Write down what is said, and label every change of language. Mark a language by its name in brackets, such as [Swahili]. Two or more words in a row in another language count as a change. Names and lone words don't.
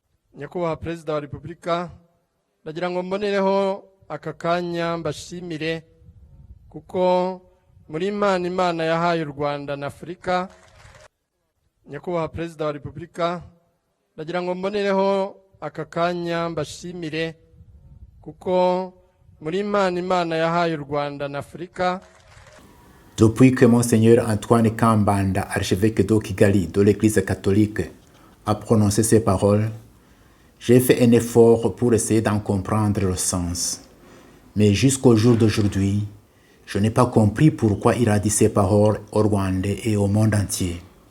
[Kinyarwanda] Nyakubahwa Perezida wa Repubulika, ndagira ngo mbonereho aka kanya mbashimire kuko muri Imana yahaye u Rwanda na Afurika. Nyakubahwa Perezida wa Repubulika, ndagira ngo mbonereho aka kanya mbashimire kuko muri Imana yahaye u Rwanda na Afurika. [French] Depuis que Monseigneur Antoine Kambanda, archevêque de Kigali de l'Église catholique, a prononcé ces paroles, j'ai fait un effort pour essayer d'en comprendre le sens. Mais jusqu'au jour d'aujourd'hui, je n'ai pas compris pourquoi il a dit ces paroles au Rwandais et au monde entier.